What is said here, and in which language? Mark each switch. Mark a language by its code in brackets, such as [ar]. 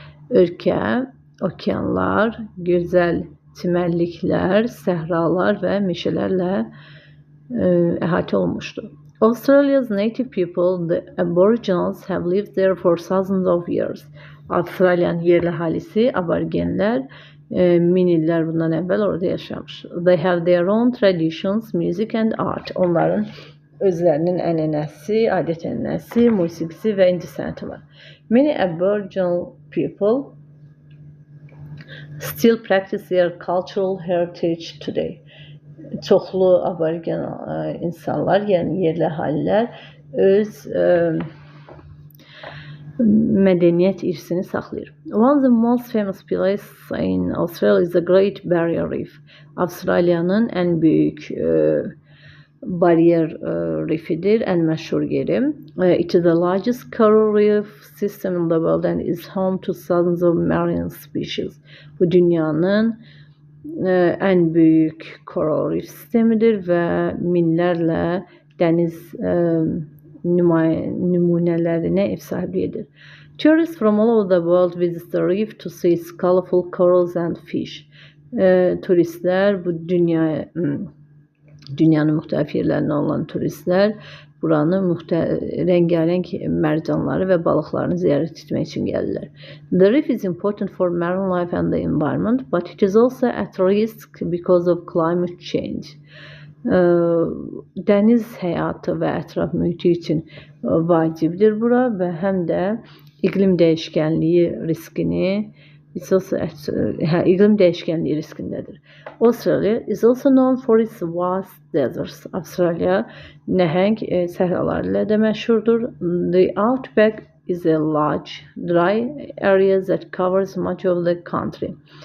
[az] Ölkə, okeanlar, gözəl çimərliklər, səhralar və meşələrlə əhatə olunmuşdur. [en] Australia's native people, the Aboriginals, have lived there for thousands of years. [az] Avustralyanın yerli əhalisi, aborigenlər, min illər bundan əvvəl orada yaşamış. [en] They have their own traditions, music and art. [az] Onların özlərinin ənənəsi, adət-ənənəsi, musiqisi və incəsənəti var. [en] Many Aboriginal people still practice their cultural heritage today. [az] Çoxlu aborigen insanlar, yəni yerli əhalilər öz mədəniyyət irsini saxlayır. [en] One of the most famous places in Australia is the Great Barrier Reef. [az] Avustraliyanın ən böyük bariyer rifidir, ən məşhur yeri. [en] It is the largest coral reef system in the world and is home to thousands of marine species. [az] Bu dünyanın ən böyük coral reef sistemidir və minlərlə dəniz nümunələrinə ev sahibliyi edir. [en] Tourists from all over the world visit the reef to see its colorful corals and fish. [az] Turistlər bu dünya Dünyanın müxtəlif yerlərindən olan turistlər buranın rəngarəng mərcanları və balıqlarını ziyarət etmək üçün gəlirlər. [en] The reef is important for marine life and the environment, but it is also at risk because of climate change. [az] Dəniz həyatı və ətraf mühiti üçün vacibdir bura və həm də iqlim dəyişkənliyi riskini iqlim dəyişkənliyi riskindədir. [en] Australia is also known for its vast deserts. [az] Avstraliya nəhəng səhraları ilə də məşhurdur. [en] The outback is a large, dry area that covers much of the country.